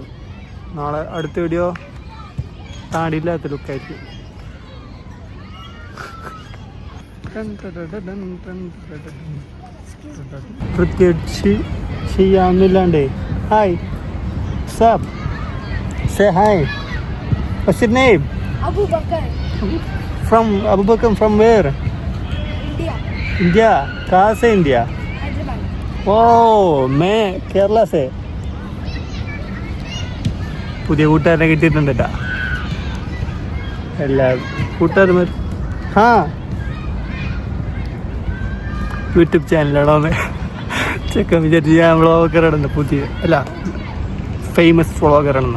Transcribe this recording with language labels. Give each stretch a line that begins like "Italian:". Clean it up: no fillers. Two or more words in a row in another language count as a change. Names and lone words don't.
Malayalam: നാളെ അടുത്ത വീഡിയോ താടിയില്ലാത്ത ലുക്കായിരിക്കും. പ്രത്യേകിച്ച് ചെയ്യാവുന്നില്ലാണ്ടേ.
English: Hi Saab, say hi. What's your name? Abu Bakar. Abu Bakar from where? India.
Hindi: कहाँ से India? Hyderabad. Oh, मैं केरला से.
Malayalam: പുതിയ കൂട്ടുകാരനെ കിട്ടിയിട്ടുണ്ട് കേട്ടോ. എല്ലാ കൂട്ടുകാരും യൂട്യൂബ് ചാനലാണോ ചെക്കൻ വിചാരിച്ച് ഞാൻ വ്ളോഗറാണെന്ന്. പുതിയ അല്ല ഫേമസ് വ്ളോഗറാണെന്ന്.